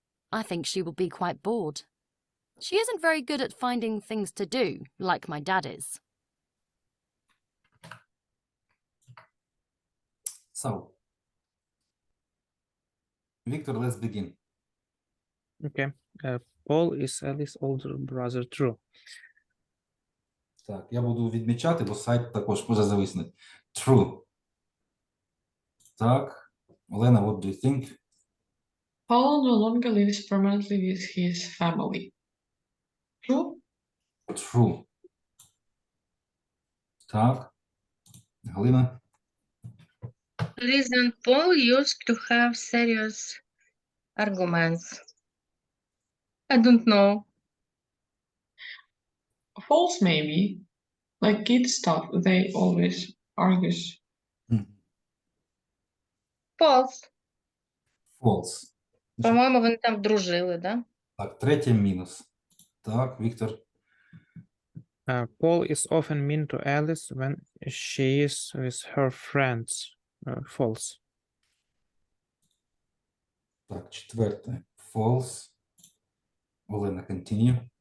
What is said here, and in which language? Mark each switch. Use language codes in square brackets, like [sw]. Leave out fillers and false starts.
[en] I think she will be quite bored. She isn't very good at finding things to do, like my dad is. So, Victor, let's begin. Okay. Paul is Alice's older brother. True. [uk] Так, я буду відмічати, бо сайт також може зависнути. [en] True. Так, Олена, what do you think? Paul no longer lives permanently with his family. True? True. Так, Галина? Liz and Paul used to have serious arguments. I don't know. False, maybe. Like kids stuff, they always argue. False. False. [uk] По-моєму, вони там дружили, да? Так, третє мінус. Так, Віктор. [en] Paul is often mean to Alice when she is with her friends. False. [uk] Так, четверте. False. [en] Олена, continue.